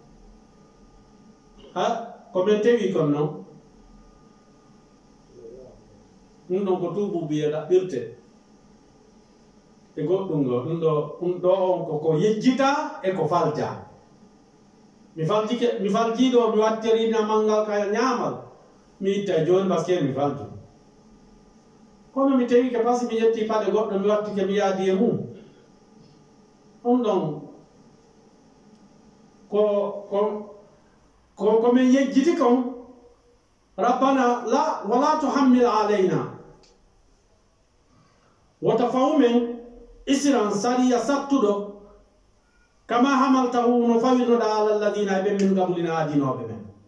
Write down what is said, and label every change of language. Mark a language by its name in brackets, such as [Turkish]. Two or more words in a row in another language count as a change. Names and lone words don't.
[Fula] ko men tewi kon noon ɗum ɗon ko tuubu biye ɗaɓɓirte e goɗɗum ɗo ɗum ɗo on ko yejjita e ko falja mi faljiɗo mi wattirina mangal ka ñaamal mi itta joni [French] par ce que [Fula] mi falju kono mi tawi ke pasi mi yetti paɗe goɗɗo mi wattike mi yaadi e mum ɗum ɗon ko min yejjiti kon [Arabic] rabbana la wala tuhammil alayna [Fula] wota fawmen isran sariya sattuɗo [Arabic] kama hamaltahu [Fula] no fawinoɗa [Arabic] ala alladina [Fula] ɓe min gablina adinoɓe men